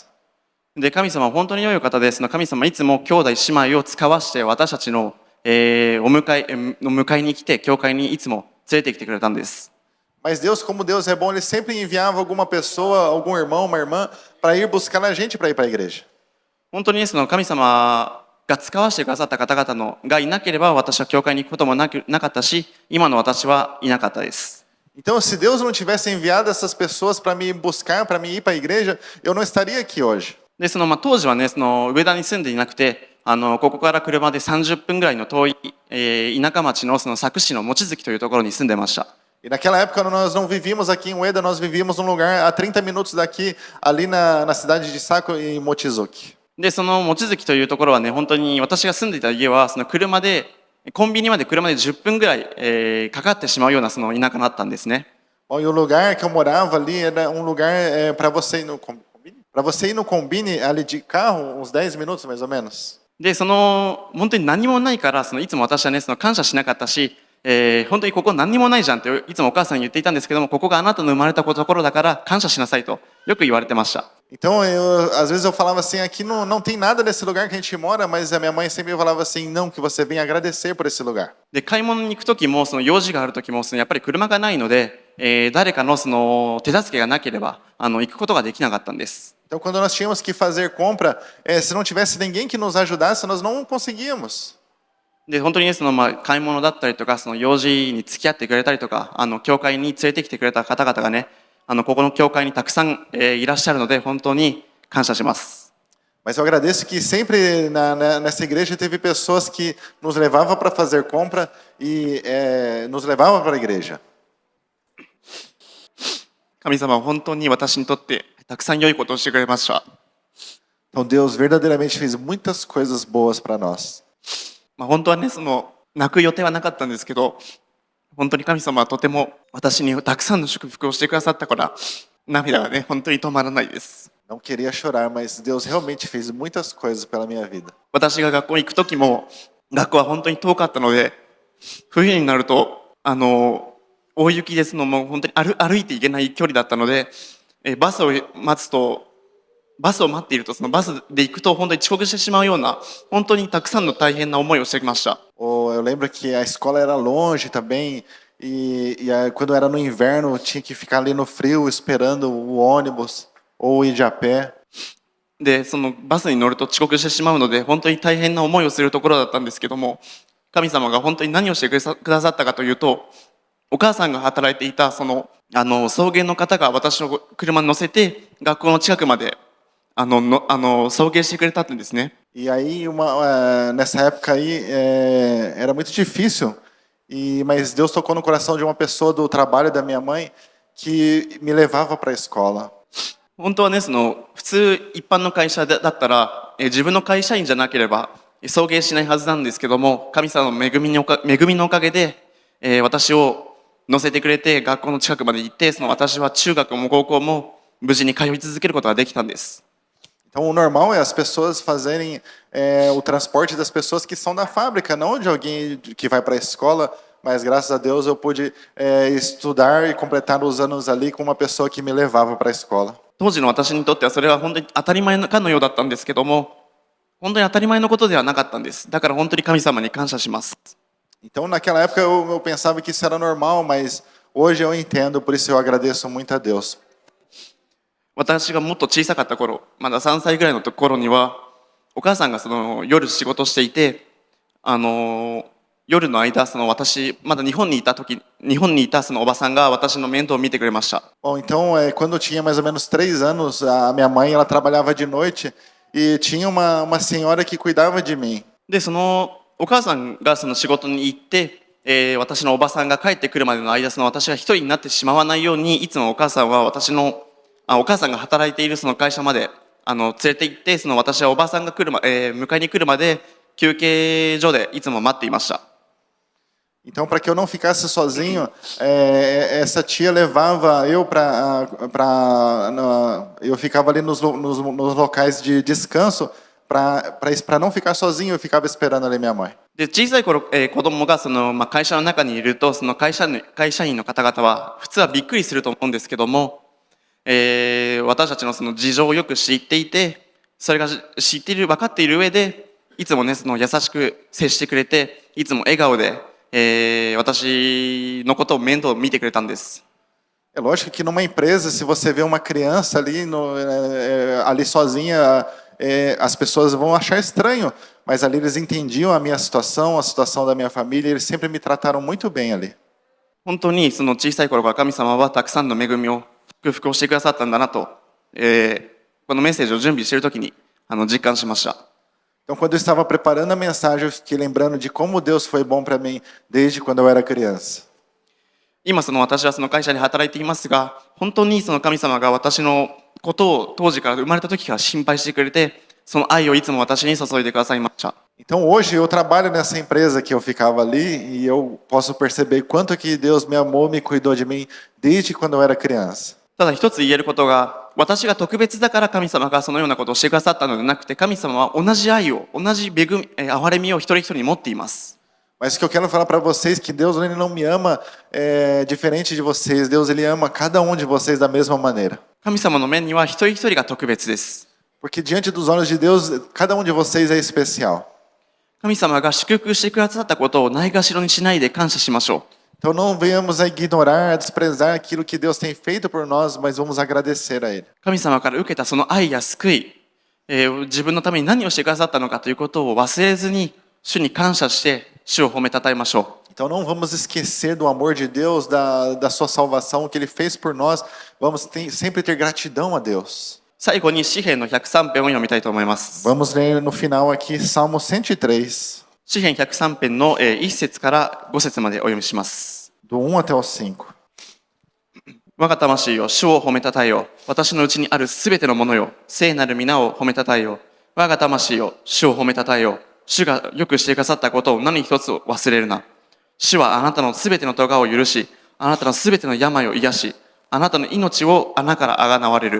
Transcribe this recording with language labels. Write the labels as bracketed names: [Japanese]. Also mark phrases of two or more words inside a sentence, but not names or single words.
[Japanese] で、神様は本当に良いお方です。神様いつも兄弟姉妹を使わして私たちの、迎えに来て、教会にいつも連れてきてくれたんです。 [Portuguese] Mas Deus, como Deus é bom, Ele sempre enviava alguma pessoa, algum irmão, uma irmã, para ir buscar a gente para ir para a igreja. [Japanese] 本当にその神様が使わせてくださった方々がいなければ私は教会に行くこともなかったし、今の私はいなかったです。 [Portuguese] Então, se Deus não tivesse enviado essas pessoas para me buscar, para me ir para a igreja, eu não estaria aqui hoje. [Japanese] で、当時はね、上田に住んでいなくて、ここから車で30分ぐらいの遠い、田舎町の佐久市の望月というところに住んでました。 [Portuguese] E naquela época nós não vivíamos aqui em Ueda, nós vivíamos num lugar a 30 minutos daqui, ali na cidade de Saco, em Mochizuki. [Japanese] で、その望月というところはね、本当に私が住んでいた家は、コンビニまで車で10分ぐらい、かかってしまうようなその田舎だったんですね。 [Portuguese] Bom, e o lugar que eu morava ali era um lugar para você ir no combine ali de carro, uns 10 minutos mais ou menos. [Japanese] で、本当に何もないから、いつも私はね、感謝しなかったし、 本当にここ何にもないじゃんっていつもお母さんに言っていたんですけども、ここがあなたの生まれたところだから感謝しなさいとよく言われてました。 [Portuguese] Então, às vezes eu falava assim, aqui não tem nada nesse lugar que a gente mora, mas a minha mãe sempre falava assim, não, que você venha agradecer por esse lugar. [Japanese] で、買い物に行く時も、その用事がある時も、やっぱり車がないので、誰かのその手助けがなければ行くことができなかったんです。 [Portuguese] Então, quando nós tínhamos que fazer compra, se não tivesse ninguém que nos ajudasse, nós não conseguíamos. [Japanese] で、本当にね、買い物だったりとか、その用事に付き合ってくれたりとか、教会に連れてきてくれた方々がね、ここの教会にたくさん、いらっしゃるので、本当に感謝します。 [Portuguese] Mas eu agradeço que sempre nessa igreja teve pessoas que nos levavam para fazer compra e nos levavam para a igreja. [Japanese] 神様は本当に私にとってたくさん良いことをしてくれました。 [Portuguese] Então Deus verdadeiramente fez muitas coisas boas para nós. [Japanese] 本当はね、泣く予定はなかったんですけど、本当に神様はとても私にたくさんの祝福をしてくださったから、涙がね、本当に止まらないです。 [Portuguese] Não queria chorar, mas Deus realmente fez muitas coisas pela minha vida. [Japanese] 私が学校に行く時も、学校は本当に遠かったので、冬になると、大雪ですのもう本当に歩いていけない距離だったので、バスを待っていると、そのバスで行くと本当に遅刻してしまうような、本当にたくさんの大変な思いをしてきました。 [Portuguese] Eu lembro que a escola era longe também, quando era no inverno, eu tinha que ficar ali no frio esperando o ônibus ou ir de a pé. [Japanese] で、そのバスに乗ると遅刻してしまうので、本当に大変な思いをするところだったんですけども、神様が本当に何をしてくださったかというと、お母さんが働いていた送迎の方が私の車に乗せて学校の近くまで送迎してくれたんですね。 [Portuguese] E aí, nessa época aí, era muito difícil, mas Deus tocou no coração de uma pessoa do trabalho da minha mãe que me levava para a escola. [Japanese] 本当はね、普通一般の会社だったら、自分の会社員じゃなければ送迎しないはずなんですけども、神様の恵みのおかげで、私を乗せてくれて学校の近くまで行って、私は中学も高校も無事に通い続けることができたんです。 [Portuguese] Então, o normal é as pessoas fazerem o transporte das pessoas que são da fábrica, não de alguém que vai para a escola, mas graças a Deus eu pude estudar e completar os anos ali com uma pessoa que me levava para a escola. [Japanese] 当時の私にとってはそれは本当に当たり前かのようだったんですけども、本当に当たり前のことではなかったんです。だから本当に神様に感謝します。 [Portuguese] Então, naquela época eu pensava que isso era normal, mas hoje eu entendo, por isso eu agradeço muito a Deus. [Japanese] 私がもっと小さかった頃、まだ3歳ぐらいの頃には、お母さんが夜仕事していて、夜の間、私、まだ日本にいたおばさんが私の面倒を見てくれました。 [Portuguese] Bom, então, quando eu tinha mais ou menos 3 anos, a minha mãe ela trabalhava de noite e tinha uma senhora que cuidava de mim. [Japanese] で、お母さんが仕事に行って、私のおばさんが帰ってくるまでの間、私が一人になってしまわないように、いつもお母さんはお母さんが働いているその会社まで連れて行って、私はおばさんが迎えに来るまで休憩所でいつも待っていました。 [Portuguese] Então, para que eu não ficasse sozinho, essa tia levava eu eu ficava ali nos locais de descanso para não ficar sozinho, eu ficava esperando ali minha mãe. [Japanese] で、小さい頃、子供が会社の中にいると、会社員の方々は普通はびっくりすると思うんですけども、私たちの事情をよく知っていて、それが分かっている上で、いつもね、優しく接してくれて、いつも笑顔で、私のことを面倒を見てくれたんです。 [Portuguese] É lógico que numa empresa, se você vê uma criança ali sozinha, as pessoas vão achar estranho, mas ali eles entendiam a minha situação, a situação da minha família, e eles sempre me trataram muito bem ali. [Japanese] 本当に小さい頃から神様はたくさんの恵みを祝福をしてくださったんだなと、このメッセージを準備しているときに実感しました。 [Portuguese] Então, quando eu estava preparando a mensagem, eu fiquei lembrando de como Deus foi bom para mim desde quando eu era criança. [Japanese] 今私は会社で働いていますが、本当に神様が私のことを当時から生まれた時から心配してくれて、その愛をいつも私に注いでくださいました。 [Portuguese] Então, hoje eu trabalho nessa empresa que eu ficava ali e eu posso perceber quanto que Deus me amou, me cuidou de mim desde quando eu era criança. [Japanese] ただ一つ言えることが、私が特別だから神様がそのようなことをしてくださったのではなくて、神様は同じ愛を、同じ憐れみを一人一人に持っています。 [Portuguese] Mas o que eu quero falar para vocês é que Deus ele não me ama diferente de vocês. Deus ele ama cada um de vocês da mesma maneira. [Japanese] 神様の目には一人一人が特別です。 [Portuguese] Porque diante dos olhos de Deus, cada um de vocês é especial. [Japanese] 神様が祝福してくださったことをないがしろにしないで感謝しましょう。 [Portuguese] Então não venhamos a ignorar, a desprezar aquilo que Deus tem feito por nós, mas vamos agradecer a Ele. [Japanese] 神様から受けたその愛や救い、自分のために何をしてくださったのかということを忘れずに、主に感謝して主を褒めたたえましょう。 [Portuguese] Então não vamos esquecer do amor de Deus, da sua salvação, o que Ele fez por nós. Vamos sempre ter gratidão a Deus. [Japanese] 最後に詩篇の103編を読みたいと思います。 [Portuguese] Vamos ler no final aqui Salmo 103, [Japanese] 詩篇103編の1節から5節までお読みします。 [Portuguese] do 1 até o 5. [Japanese] 我が魂よ、主を褒めたたえよ。私のうちにあるすべてのものよ、聖なる皆を褒めたたえよ。我が魂よ、主を褒めたたえよ。主がよくしてくださったことを何一つ忘れるな。主はあなたのすべての咎を許し、あなたのすべての病を癒し、あなたの命を穴からあがなわれる。